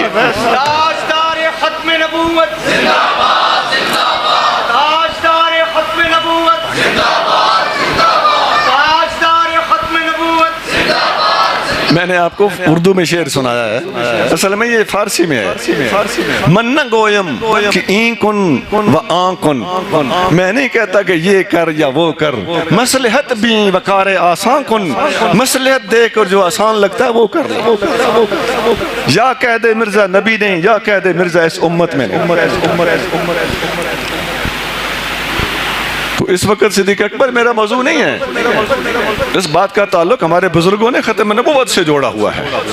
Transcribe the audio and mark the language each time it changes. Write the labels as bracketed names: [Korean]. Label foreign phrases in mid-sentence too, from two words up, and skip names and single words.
[Urdu] تاجدار ختم نبوت زندہ باد، تاجدار ختم نبوت زندہ باد، تاجدار ختم نبوت زندہ باد۔ میں نے آپ کو اردو میں شعر سنایا ہے، اصل میں یہ فارسی میں ہے۔ [Persian] من نہ گویم کہ این کن و آن کن، [Urdu] میں نہیں کہتا کہ یہ کر یا وہ کر، [Persian] مصلحت بھی وقار آسان کن، [Urdu] مصلحت دیکھ اور جو آسان لگتا ہے وہ کر لو۔ یا کہہ دے مرزا نبی نہیں یا کہہ دے مرزا اس امت میں نہیں۔ تو اس وقت صدیق اکبر میرا موضوع نہیں ہے، اس بات کا تعلق ہمارے بزرگوں نے ختم نبوت سے جوڑا ہوا ہے۔